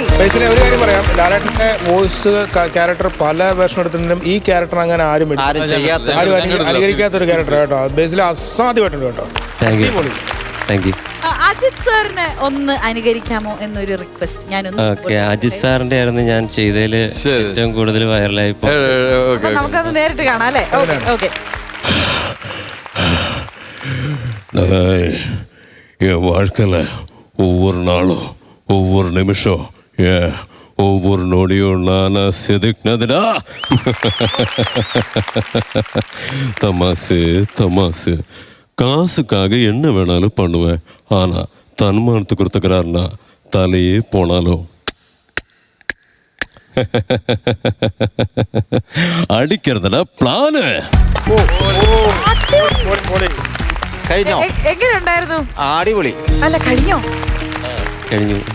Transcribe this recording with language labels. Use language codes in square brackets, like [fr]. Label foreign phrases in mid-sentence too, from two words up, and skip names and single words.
[ml] ബേസിലെ ഒരു കാര്യം പറയാം, ലാലേട്ടന്റെ [en] voice character [ml] പല വേർഷൻ എടുത്തിട്ടും ഈ ക്യാരക്ടർ അങ്ങനെ ആരും അനുകരിക്കാത്ത ഒരു ക്യാരക്ടർ കേട്ടോ. ബേസിലെ അസാധ്യമായിട്ടുണ്ട് കേട്ടോ. [en] Thank you. [ml] അടിപൊളി. [en] Thank you. [ml] അജിത് സാറിനെ ഒന്ന് അനുകരിക്കാമോ എന്നൊരു റിക്വസ്റ്റ് ഞാനൊന്ന്. ഓക്കെ, അജിത് സാറിന്റെ ആയിരുന്നു ഞാൻ ചെയ്തതിൽ ശരി. ഏറ്റവും കൂടുതൽ വൈറലായി. അപ്പൊ നമുക്കത് നേരിട്ട് കാണാം അല്ലേ? ഓക്കെ. [ta] என் வாழ்க்கையில் ஒவ்வொரு நாளும் ஒவ்வொரு நிமிஷம் ஒவ்வொரு நொடியும் நானா செதுக்கினதுடா. தமாசு தமாசு. காசுக்காக என்ன வேணாலும் பண்ணுவேன். ஆனா தன்மானத்துக்கு கொடுத்துக்கிறாருன்னா தலையே போனாலும் அடிக்கிறதுல பிளானு. [ml] കഴിഞ്ഞോ? എങ്ങനെ ഉണ്ടായിരുന്നു? അടിപൊളി. അല്ല, കഴിഞ്ഞോ? കഴിഞ്ഞു.